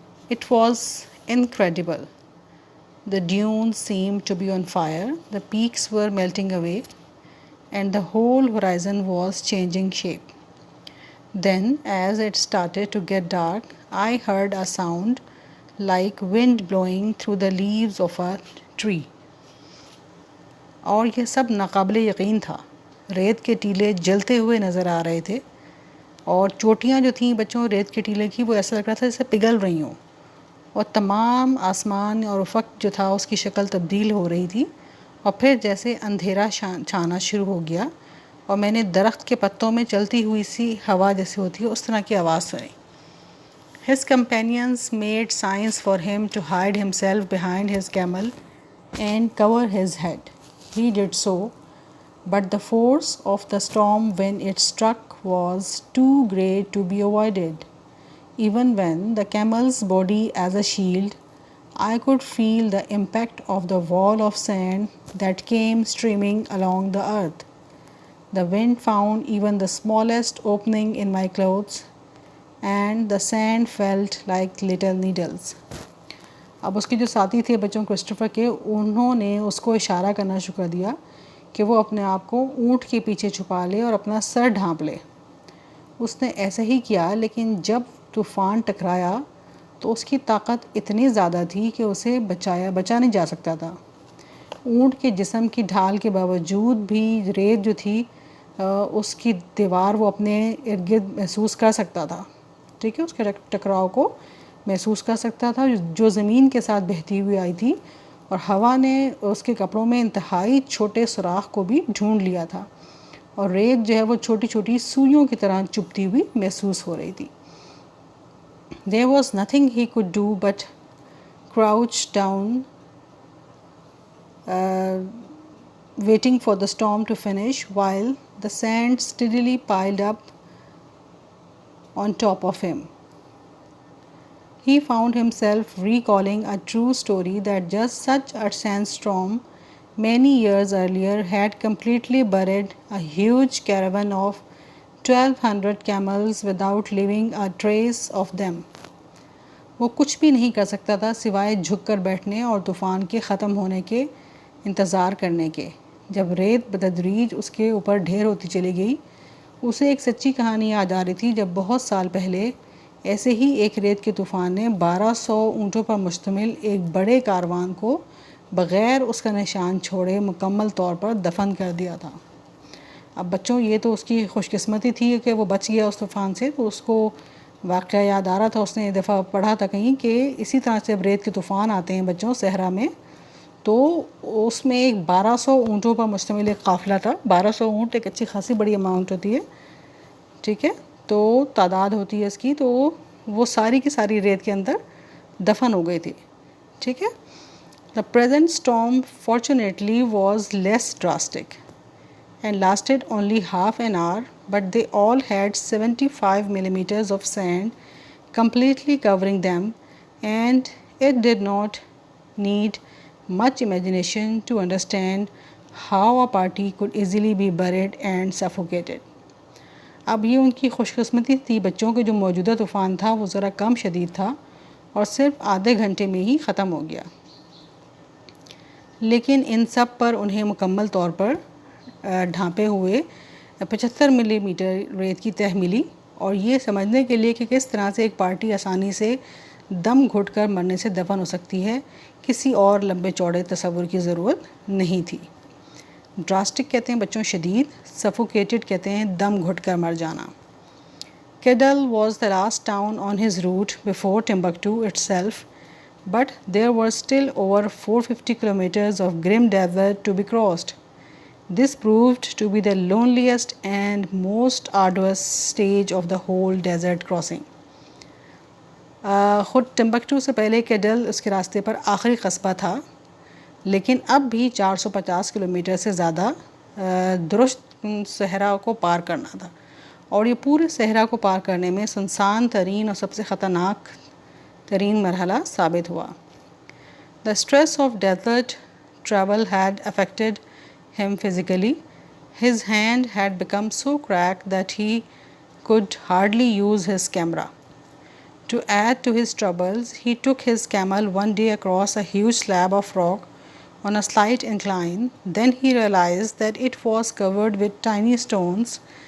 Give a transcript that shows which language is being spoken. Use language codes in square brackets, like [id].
[en] It was incredible. The dunes seemed to be on fire, the peaks were melting away, and the whole horizon was changing shape. Then, as it started to get dark, I heard a sound like wind blowing through the leaves of a tree. [ur] اور یہ سب ناقابل یقین تھا. ریت کے ٹیلے جلتے ہوئے نظر آ رہے تھے اور چوٹیاں جو تھیں بچوں ریت کے ٹیلے کی وہ ایسا لگ رہا تھا جیسے پگھل رہی ہوں، اور تمام آسمان اور افق جو تھا اس کی شکل تبدیل ہو رہی تھی، اور پھر جیسے اندھیرا چھانا شروع ہو گیا اور میں نے درخت کے پتوں میں چلتی ہوئی سی ہوا جیسے ہوتی ہے اس طرح کی آواز سنی. [en] His companions made signs for him to hide himself behind his camel and cover his head. He did so, but the force of the storm when it struck was too great to be avoided. Even when the camel's body as a shield, I could feel the impact of the wall of sand that came streaming along the earth. The wind found even the smallest opening in my clothes, and the sand felt like little needles. [ur] اب اس کے جو ساتھی تھے بچوں Christopher کے، انہوں نے اس کو اشارہ کرنا شروع کر دیا کہ وہ اپنے آپ کو اونٹ کے پیچھے چھپا لے اور اپنا سر ڈھانپ لے. اس نے ایسا ہی کیا، لیکن جب طوفان ٹکرایا تو اس کی طاقت اتنی زیادہ تھی کہ اسے بچا نہیں جا سکتا تھا. اونٹ کے جسم کی ڈھال کے باوجود بھی ریت جو تھی اس کی دیوار وہ اپنے ارد گرد محسوس کر سکتا تھا. ٹھیک ہے، اس کے ٹکراؤ کو محسوس کر سکتا تھا جو زمین کے ساتھ بہتی ہوئی آئی تھی، اور ہوا نے اس کے کپڑوں میں انتہائی چھوٹے سوراخ کو بھی ڈھونڈ لیا تھا، اور ریت جو ہے وہ چھوٹی چھوٹی سوئیوں کی طرح چبھتی ہوئی محسوس ہو رہی تھی. There was nothing he could do but crouch down, waiting for the storm to finish while the sand steadily piled up on top of him. He found himself recalling a true story that just such a sandstorm many years earlier had completely buried a huge caravan of 1200 camels without leaving a trace of them. وہ کچھ بھی نہیں کر سکتا تھا سوائے جھک کر بیٹھنے اور طوفان کے ختم ہونے کے انتظار کرنے کے. جب ریت بتدریج اس کے اوپر ڈھیر ہوتی چلی گئی، اسے ایک سچی کہانی یاد آ رہی تھی جب بہت سال پہلے ایسے ہی ایک ریت کے طوفان نے 1200 اونٹوں پر مشتمل ایک بڑے کاروان کو بغیر اس کا نشان چھوڑے مکمل طور پر دفن کر دیا تھا. اب بچوں یہ تو اس کی خوش قسمتی تھی کہ وہ بچ گیا اس طوفان سے، تو اس کو واقعہ یاد آ رہا تھا. اس نے ایک دفعہ پڑھا تھا کہیں کہ اسی طرح سے جب ریت کے طوفان آتے ہیں بچوں صحرا میں، تو اس میں ایک 1200 اونٹوں پر مشتمل ایک قافلہ تھا. 1200 اونٹ ایک اچھی خاصی بڑی اماؤنٹ ہوتی ہے، ٹھیک ہے، تو تعداد ہوتی ہے اس کی، تو وہ ساری کی ساری ریت کے اندر دفن ہو گئی تھی. ٹھیک ہے. [en] The present storm fortunately was less drastic and lasted only half an hour, but they all had 75 millimeters of sand completely covering them, and it did not need much imagination to understand how a party could easily be buried and suffocated. [ur] اب یہ ان کی خوش قسمتی تھی بچوں کے جو موجودہ طوفان تھا وہ ذرا کم شدید تھا اور صرف آدھے گھنٹے میں ہی ختم ہو گیا، لیکن ان سب پر انہیں مکمل طور پر ڈھانپے ہوئے 75 ملی میٹر ریت کی تہ ملی. اور یہ سمجھنے کے لیے کہ کس طرح سے ایک پارٹی آسانی سے دم گھٹ کر مرنے سے دفن ہو سکتی ہے، کسی اور لمبے چوڑے تصور کی ضرورت نہیں تھی. ڈراسٹک کہتے ہیں بچوں شدید، سفوکیٹڈ کہتے ہیں دم گھٹ کر مر جانا۔ [en] Kedal was the last town on his route before Timbuktu itself, but there were still over 450 kilometers of grim desert to be crossed. This proved to be the loneliest and most arduous stage of the whole desert crossing. [ur] خود Timbuktu سے پہلے کیڈل اس کے راستے پر آخری قصبہ تھا، لیکن اب بھی 450 کلومیٹر سے زیادہ درست صحرا کو پار کرنا تھا، اور یہ پورے صحرا کو پار کرنے میں سنسان ترین اور سب سے خطرناک ترین مرحلہ ثابت ہوا۔ [en] The stress of desert travel had affected him physically. His hand had become so cracked that he could hardly use his camera. To add to his troubles, he took his camel one day across a huge slab of rock on a slight incline. Then he realized that it was covered with tiny stones.